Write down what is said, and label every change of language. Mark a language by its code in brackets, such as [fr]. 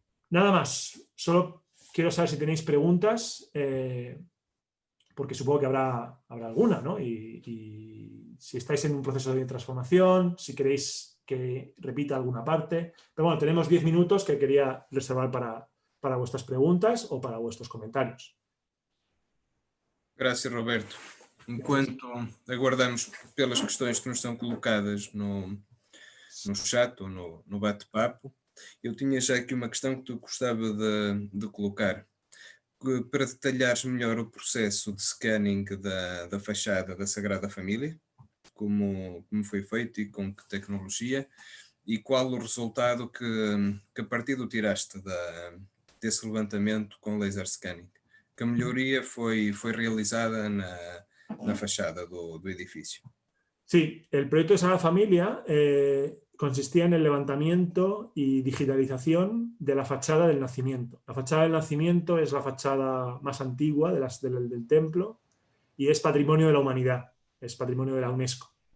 [es] Nada más, solo quiero saber si tenéis preguntas, porque supongo que habrá alguna, ¿no? Y si estáis en un proceso de transformación, si queréis que repita alguna parte. Pero bueno, tenemos 10 minutos que quería reservar para vuestras preguntas ou para vuestros comentarios. [pt] Graças, Roberto. Enquanto aguardamos pelas questões que nos são colocadas no chat ou no bate-papo, eu tinha já aqui uma questão que tu gostava de colocar, para detalhares melhor o processo de scanning da fachada da Sagrada Família, como foi feito e com que tecnologia, e qual o resultado que a partido tiraste desse levantamento com laser scanning. Que melhoria foi realizada na fachada do edifício? [es] Sí, el proyecto de Sagrada Familia consistía en el levantamiento y digitalización de la fachada del nacimiento. La fachada del nacimiento es la fachada más antigua del templo y es patrimonio de la humanidad, es patrimonio de la UNESCO.